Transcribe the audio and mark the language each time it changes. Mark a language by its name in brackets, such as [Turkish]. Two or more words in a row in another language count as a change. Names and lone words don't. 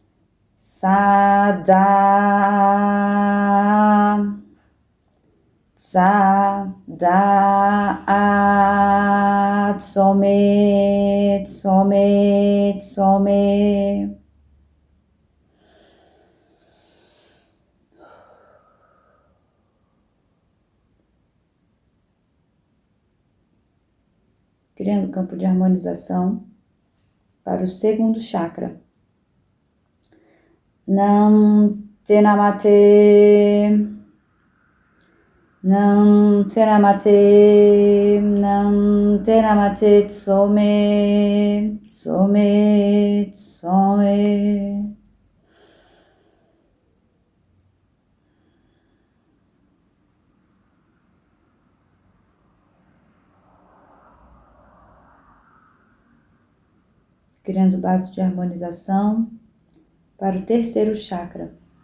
[Portuguese] Sada, Sada, Tsome, Tsome, Tsome. Criando campo de harmonização para o segundo chakra. Nam Te Namate, Nam Te Namate, Nam Te Namate, Tsome, Tsome, Tsome. Criando base de harmonização para o terceiro chakra.